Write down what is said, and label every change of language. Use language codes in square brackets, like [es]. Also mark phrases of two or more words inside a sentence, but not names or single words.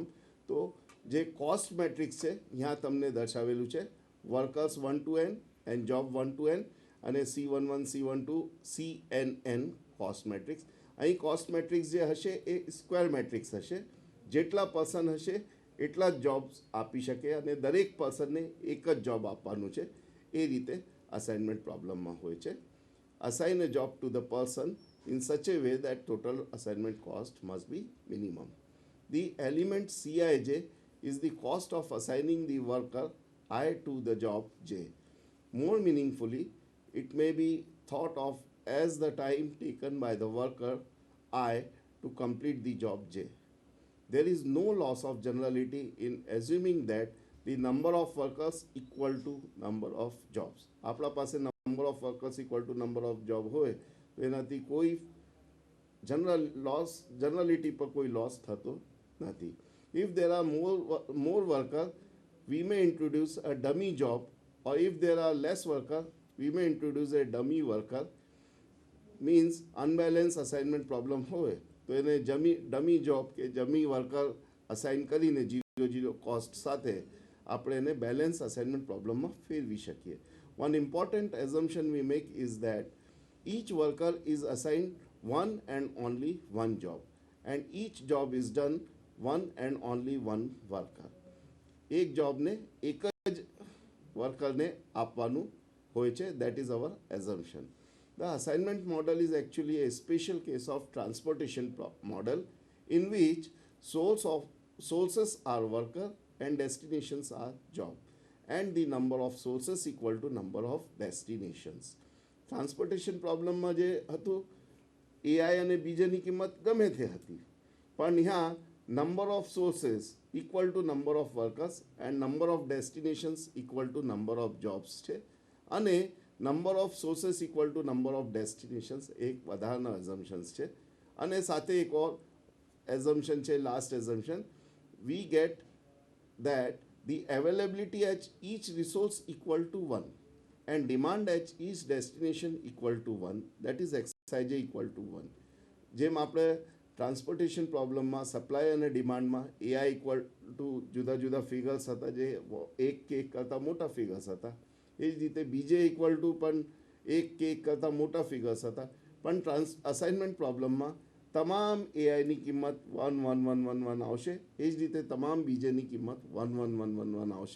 [gu] તો જે [en] cost matrix [gu] છે यहाँ તમને દર્શાવેલું છે [en] workers 1 to n and job 1 to n [gu] અને C11 C12 CNN [en] cost matrix. [gu] અહીં [en] cost matrix [gu] જે હશે એ [en] square matrix [gu] હશે. જેટલા પર્સન હશે એટલા જ જોબ્સ આપી શકે અને દરેક પર્સનને એક જ જોબ આપવાનું છે. એ રીતે અસાઇનમેન્ટ પ્રોબ્લેમમાં હોય છે. [en] assign a job to the person in such a way that total assignment cost must be minimum. The element Cij is the cost of assigning the worker I to the job J. More meaningfully, it may be thought of as the time taken by the worker I to complete the job J. There is no loss of generality in assuming that the number of workers equal to number of jobs. [gu] આપણા પાસે [en] number of workers equal to number of job [gu] હોય તો એનાથી કોઈ જનરલિટી પર કોઈ લોસ થતો નથી. [en] If there are more workers, we may introduce a dummy job, or if there are less workers, we may introduce a dummy worker. [gu] મીન્સ [en] unbalance assignment problem [gu] હોય તો એને [en] dummy job [gu] કે [en] dummy worker [gu] અસાઇન કરીને 0 કોસ્ટ સાથે આપણે એને [en] balance assignment problem [gu] ફેરવી શકીએ. [en] one important assumption we make is that each worker is assigned one and only one job and each job is done one and only one worker. [gu] એક જોબને એક જ વર્કરને આપવાનું હોય છે. [en] that is our assumption. the assignment model is actually a special case of transportation model in which sources are worker and destinations are job and the number of sources equal to number of destinations. transportation problem [gu] જે હતું એઆઈ અને બીજેની કિંમત ગમે તે હતી, પણ ત્યાં [en] number of sources equal to number of workers and number of destinations equal to number of jobs [gu] છે અને [en] number of sources equal to number of destinations [gu] એક વધારાના એઝમ્પશન્સ છે. અને સાથે એક ઓર એઝમ્પશન છે, [en] last assumption, we get that the availability at each resource equal to 1 and demand at each destination equal to 1, that is xij equal to 1. [gu] જેમ આપણે [en] transportation problem [gu] સપ્લાય અને ડિમાન્ડમાં એઆઈ [en] equal to [gu] જુદા જુદા ફિગર્સ હતા જે એક કે એક કરતાં મોટા ફિગર્સ હતા, એ જ રીતે બીજે [en] equal to [gu] પણ એક કે એક કરતાં મોટા ફિગર્સ હતા. પણ [en] assignment problem [gu] તમામ એઆઈની કિંમત 1 1 1 1 1 આવશે, એ જ રીતે તમામ બીજેની કિંમત 1 1 1 1 1 આવશે.